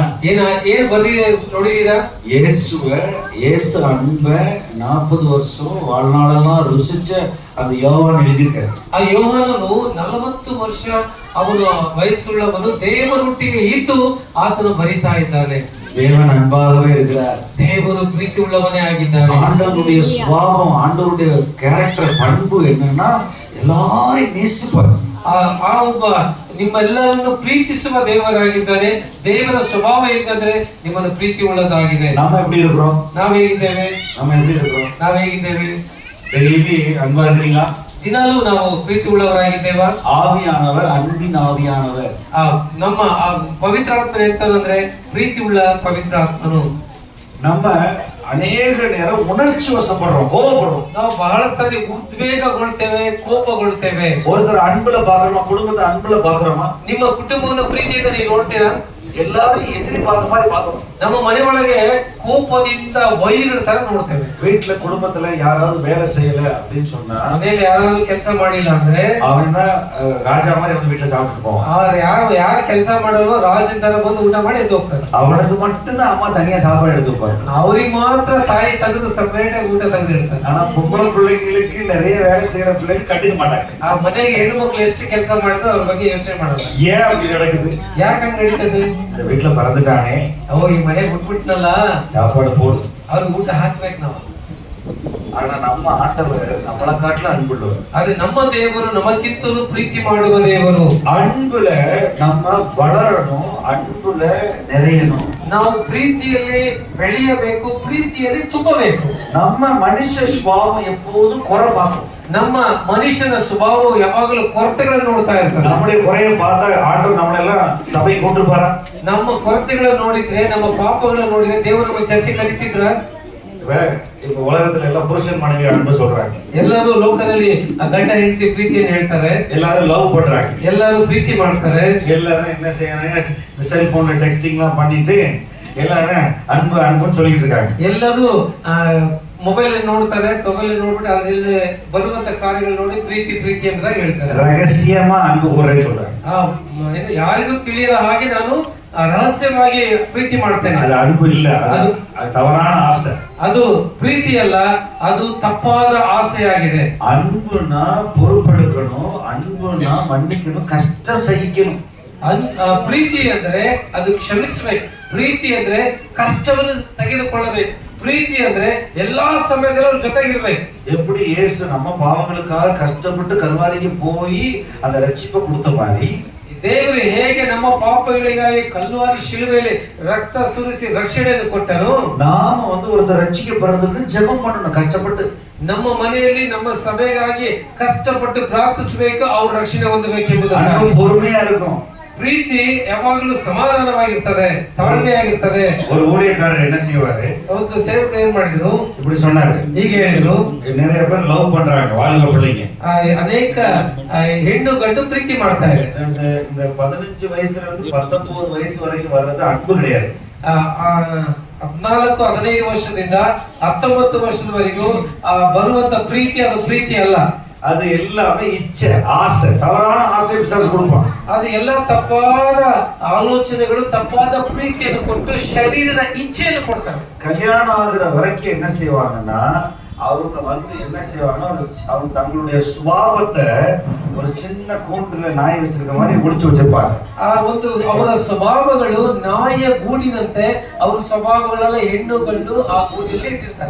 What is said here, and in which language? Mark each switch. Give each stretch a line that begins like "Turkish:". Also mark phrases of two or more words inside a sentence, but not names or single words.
Kannada: ಏನ್ ಬರ್ದಿದೆ ನೋಡಿದೀರಾ?
Tamil: இயேசு அன்பை 40 வருஷம் வாழ்நாளெல்லாம் ருசிச்ச அந்த யோவான் எழுதியிருக்காரு.
Kannada: ಆ ಯೋಹಾನನು 40 ವರ್ಷ ಅವನು ವಯಸ್ಸುಳ್ಳವನು ದೇವರೊಟ್ಟಿಗೆ ಇದ್ದು ಆತನು ಬರಿತಾ ಇದ್ದಾನೆ.
Tamil: தேவன் அன்பாகவே இருக்கிறார்.
Kannada: ದೇವರು ಪ್ರೀತಿ ಉಳ್ಳವನೇ ಆಗಿದ್ದಾನೆ.
Tamil: ஆண்டவருடைய சுபாவம், ஆண்டவருடைய கேரக்டர், பண்பு என்னன்னா எல்லாரையும் நேசிப்பார்.
Kannada: ಆ ಒಬ್ಬ ನಿಮ್ಮೆಲ್ಲರನ್ನು ಪ್ರೀತಿಸುವ ದೇವರಾಗಿದ್ದಾನೆ. ದೇವರ ಸ್ವಭಾವ ಹೇಗಂದ್ರೆ ನಿಮ್ಮನ್ನು ಪ್ರೀತಿ ಉಳ್ಳದಾಗಿದೆ.
Tamil: நம்ம எப்படி இருக்கிறோம்?
Kannada: ನಾವು ಹೇಗಿದ್ದೇವೆ?
Tamil: நம்ம டெய்லி அன்பா இருக்கிறீங்களா?
Kannada: ದಿನಾಲೂ ನಾವು ಪ್ರೀತಿ ಉಳ್ಳವರಾಗಿದ್ದೇವಾ?
Tamil: ஆவியானவர் அன்பின் ஆவியானவர்.
Kannada: ನಮ್ಮ ಪವಿತ್ರಾತ್ಮನ ಎಂತಂದ್ರೆ ಪ್ರೀತಿ ಉಳ್ಳ ಪವಿತ್ರಾತ್ಮನು.
Tamil: நம்ம ಅನೇಕ நேரம் உணர்ச்சி வசப்படுறோம், கோபப்படுறோம்.
Kannada: ನಾವು ಬಹಳ ಸಾರಿ ಉದ್ವೇಗಗೊಳ್ತೇವೆ, ಕೋಪಗೊಳ್ತೇವೆ.
Tamil: ஒருத்தர் அன்புல பாக்குறோமா? குடும்பத்தை அன்புல பாக்குறோமா?
Kannada: ನಿಮ್ಮ ಕುಟುಂಬವನ್ನು ಪ್ರೀತಿಯಿಂದ ನೀವು ನೋಡ್ತೀರಾ?
Tamil: எல்லாரும் எதிரி பார்த்த மாதிரி பார்க்கணும்.
Kannada: ನಮ್ಮ ಮನೆಯೊಳಗೆ ಕೋಪದಿಂದ ವೈರರ ತರ ನೋಡ್ತೇವೆ.
Tamil: வீட்டுல குடும்பத்துல யாராவது வேலை செய்யல அப்படின்னு சொன்னா,
Kannada: ಮನೆಯಲ್ಲಿ ಯಾರಾದ್ರೂ ಕೆಲಸ ಮಾಡಿಲ್ಲ ಅಂದ್ರೆ
Tamil: அவன் தான் ராஜா மாதிரி வந்து வீட்டுல சாப்பிட்டு போவான்.
Kannada: ಯಾರ ಕೆಲಸ ಮಾಡಲ್ವೋ ರಾಜನ್ ತರ ಬಂದು ಊಟ ಮಾಡಿ ಎದ್ದು ಹೋಗ್ತಾರೆ.
Tamil: அவனுக்கு மட்டும்தான் அம்மா தனியா சாப்பாடு எடுத்து வைப்பாங்க.
Kannada: ಅವ್ರಿಗೆ ಮಾತ್ರ ತಾಯಿ ತೆಗೆದು ಸಪರೇಟ್ ಆಗಿ ಊಟ ತೆಗೆದು ಇಡ್ತಾರೆ.
Tamil: ஆனா பொம்பளை பிள்ளைங்களுக்கு நிறைய வேலை செய்யற பிள்ளைங்க கண்டுக்க மாட்டாங்க.
Kannada: ಆ ಮನೆಗೆ ಹೆಣ್ಣು ಮಕ್ಕಳು ಎಷ್ಟು ಕೆಲಸ ಮಾಡಿದ್ರು ಅವ್ರ ಬಗ್ಗೆ ಯೋಚನೆ ಮಾಡಲ್ಲ.
Tamil: ஏன் அப்படி நடக்குது?
Kannada: ಯಾಕೆ ಹಂಗ್ ನಡೀತದೆ?
Tamil: இந்த வீட்டுல பிறந்துட்டானே,
Kannada: ಓ ಈ ಮನೆಗೆ ಹುಟ್ಬಿಟ್ನಲ್ಲ,
Tamil: சாப்பாடு போடு.
Kannada: ಅವ್ರಿಗೆ ಊಟ ಹಾಕ್ಬೇಕು ನಾವು.
Tamil: ஆனா நம்ம ஆண்டவர் நம்மளை காட்டில அன்புள்ளவர்.
Kannada: ಆದ್ರೆ ನಮ್ಮ ದೇವರು ನಮಗಿಂತಲೂ ಪ್ರೀತಿ ಮಾಡುವ ದೇವರು.
Tamil: அன்புல நம்ம வளரணும், அன்புல நிறையணும்.
Kannada: ನಾವು ಪ್ರೀತಿಯಲ್ಲಿ ಬೆಳೆಯಬೇಕು, ಪ್ರೀತಿಯಲ್ಲಿ ತುಂಬಬೇಕು.
Tamil: நம்ம மனுஷ சுபாவம் எப்போதும் குறை பார்க்கும்.
Kannada: ನಮ್ಮ ಮನುಷ್ಯನ ಸ್ವಭಾವವು ಯಾವಾಗಲೂ ಕೊರತೆಗಳನ್ನು ನೋಡ್ತಾ ಇರ್ತಾರೆ.
Tamil: நம்முடைய குறையை பார்த்தா ஆண்டவர் நம்மளெல்லாம் சபைக்கு கொண்டு போறா.
Kannada: ನಮ್ಮ ಕೊರತೆಗಳನ್ನು ನೋಡಿದ್ರೆ, ನಮ್ಮ ಪಾಪಗಳನ್ನು ನೋಡಿದ್ರೆ ದೇವರು ನಮ್ಮ ಚರ್ಚೆ ಕರೀತಿದ್ರ.
Tamil: இப்ப உலகத்துல எல்லாம் புருஷன் மனைவி அன்பு சொல்றாங்க.
Kannada: ಎಲ್ಲರೂ ಲೋಕದಲ್ಲಿ ಗಂಡ ಹೆಂಡತಿ ಪ್ರೀತಿಯನ್ನು ಹೇಳ್ತಾರೆ.
Tamil: எல்லாரும் லவ் பண்றாங்க.
Kannada: ಎಲ್ಲರೂ ಪ್ರೀತಿ ಮಾಡ್ತಾರೆ.
Tamil: எல்லாரும் என்ன செய்யறாங்க, இந்த செல்போன்ல டெக்ஸ்டிங்லாம் பண்ணிட்டு எல்லாரும் அன்பு அன்புன்னு சொல்லிட்டு இருக்காங்க.
Kannada: ಎಲ್ಲರೂ ಮೊಬೈಲ್ ನೋಡ್ತಾರೆ. ಮೊಬೈಲ್ ನೋಡ್ಬಿಟ್ಟು ಅದರಲ್ಲಿ ಬರುವಂತ ಕಾರ್ಯಗಳು ನೋಡಿ ಪ್ರೀತಿ ಪ್ರೀತಿ ಎಂಬುದಾಗಿ ಹೇಳ್ತಾರೆ.
Tamil: ரகசியமா அன்பு கூறேன்னு சொல்றாங்க.
Kannada: ಯಾರಿಗೂ ತಿಳಿಯದ ಹಾಗೆ ನಾನು ರಹಸ್ಯವಾಗಿ ಪ್ರೀತಿ ಮಾಡ್ತೇನೆ.
Tamil: அது அன்பு இல்ல, அது தவறான ஆசை.
Kannada: ಅದು ಪ್ರೀತಿ ಅಲ್ಲ, ಅದು ತಪ್ಪಾದ ಆಸೆಯಾಗಿದೆ.
Tamil: அன்புனா பொறுப்பெடுக்கணும், அன்புனா மன்னிக்கணும், கஷ்டம் சகிக்கணும்.
Kannada: ಪ್ರೀತಿ ಅಂದ್ರೆ ಅದು ಕ್ಷಮಿಸಬೇಕು. ಪ್ರೀತಿ ಅಂದ್ರೆ ಕಷ್ಟವನ್ನು ತೆಗೆದುಕೊಳ್ಳಬೇಕು. ಪ್ರೀತಿ ಅಂದ್ರೆ ಎಲ್ಲಾ ಸಮಯದಲ್ಲೂ ಅವ್ರ ಜೊತೆಗಿರ್ಬೇಕು.
Tamil: எப்படி இயேசு நம்ம பாவங்களுக்காக கஷ்டப்பட்டு கல்வாரிக்கு போய் அந்த ரட்சிப்பை கொடுத்த மாதிரி
Kannada: ದೇವರು ಹೇಗೆ ನಮ್ಮ ಪಾಪಗಳಿಗಾಗಿ ಕಲ್ವಾರಿ ಶಿಲುಬೆಯಲ್ಲಿ ರಕ್ತ ಸುರಿಸಿ ರಕ್ಷಣೆಯನ್ನು ಕೊಟ್ಟರು,
Tamil: நாம ஒருத்தர் ரட்சிக்கப்படுறதுக்கு ஜெபம் பண்ணணும் கஷ்டப்பட்டு.
Kannada: ನಮ್ಮ ಮನೆಯಲ್ಲಿ ನಮ್ಮ ಸಭೆಗಾಗಿ ಕಷ್ಟಪಟ್ಟು ಪ್ರಾರ್ಥಿಸಬೇಕು, ಅವ್ರ ರಕ್ಷಣೆ ಹೊಂದಬೇಕೆಂಬುದನ್ನು.
Tamil: பொறுமையா இருக்கும்.
Kannada: ಪ್ರೀತಿ ಯಾವಾಗಲೂ ಸಮಾಧಾನವಾಗಿರ್ತದೆ, ತಾಳ್ಮೆಯಾಗಿರ್ತದೆ.
Tamil: ஒரு ஊழியக்காரர் என்ன செய்வாரு,
Kannada: ಒಂದು ಸೇವಕ ಏನ್ ಮಾಡಿದ್ರು,
Tamil: இப்படி சொன்னாரு.
Kannada: ಹೀಗೆ ಹೇಳಿದ್ರು,
Tamil: நிறைய பேர் லவ் பண்றாங்க வாலிப பிள்ளைங்க.
Kannada: ಅನೇಕ ಹೆಣ್ಣು ಗಂಡು ಪ್ರೀತಿ ಮಾಡ್ತಾ ಇದೆ.
Tamil: இந்த 15 ವಯಸ್ಸಿನ ಇருந்து 19
Kannada: ವಯಸ್ಸು ವರೆಗೆ
Tamil: வர்றது ಅன்பು கிடையாது.
Kannada: 14-15 ವರ್ಷದಿಂದ 19 ವರ್ಷದವರೆಗೂ ಬರುವಂತ ಪ್ರೀತಿ ಅದು ಪ್ರೀತಿ ಅಲ್ಲ.
Tamil: அது எல்லாமே இச்சை, ஆசை, தவறான ஆசை பிசாசு கொடுப்பான்.
Kannada: ಅದು ಎಲ್ಲ ತಪ್ಪಾದ ಆಲೋಚನೆಗಳು, ತಪ್ಪಾದ ಪ್ರೀತಿಯನ್ನು ಕೊಟ್ಟು ಶರೀರದ ಇಚ್ಛೆಯನ್ನು ಕೊಡ್ತಾರೆ.
Tamil: கல்யாணம் ஆகுற வரைக்கும் என்ன செய்வாங்கன்னா, அவங்க என்ன செய்வாங்கன்னா, அவங்க தங்களுடைய சுபாவத்தை ஒரு சின்ன கூண்டுல நாய் வச்சிருக்க மாதிரி முடிச்சு வச்சிருப்பாங்க.
Kannada: ಅವರ ಸ್ವಭಾವಗಳು ನಾಯಿಯ ಗೂಡಿನಂತೆ ಅವ್ರ ಸ್ವಭಾವಗಳೆಲ್ಲ ಹೆಣ್ಣು ಗಂಡು ಆ ಗೂಡಿನಲ್ಲಿ ಇಟ್ಟಿರ್ತಾರೆ.